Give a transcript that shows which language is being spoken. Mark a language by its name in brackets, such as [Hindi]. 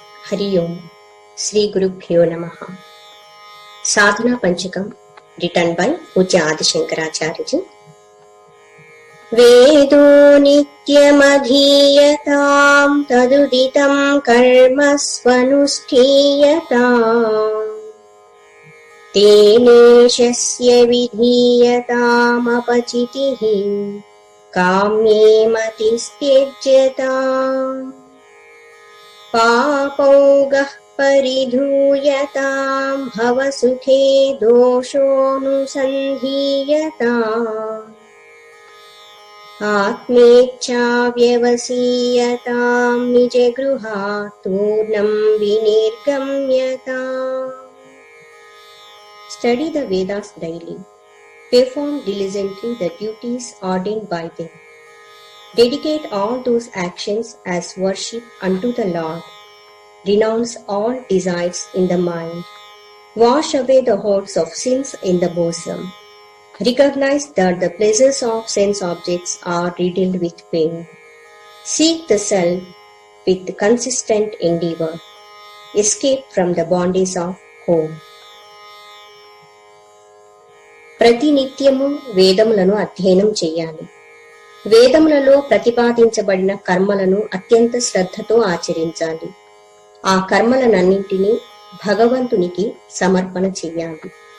[Sanskrit] हरि ओम श्री गुरुभ्यो नमः। साधना पंचकम [English] written by [Sanskrit] पूज्य आदि शंकराचार्य जी। वेदो नित्यमधीयताम् तदुदितं कर्म स्वनुष्ठीयताम् तेनेशस्य विधीयतामपचितिः काम्ये मतिस्त्यज्यताम् पापौगः परिधूयताम् भवसुखे दोषोऽनुसन्धीयताम् आत्मेच्छा व्यवसीयताम् निजगृहात् पूर्णं विनिर्गम्यताम्। [English] Study the Vedas daily. Perform diligently the duties ordained by them. Dedicate all those actions as worship unto the Lord. Renounce all desires in the mind. Wash away the hordes of sins in the bosom. Recognize that the pleasures of sense objects are riddled with pain. Seek the self with consistent endeavor. Escape from the bondage of home. [Telugu] ప్రతినిత్యము వేదములను అధ్యయనం చేయాలి. వేదములలో ప్రతిపాదించబడిన కర్మలను అత్యంత శ్రద్ధతో ఆచరించాలి. ఆ కర్మలనన్నింటినీ భగవంతునికి సమర్పణ చెయ్యాలి.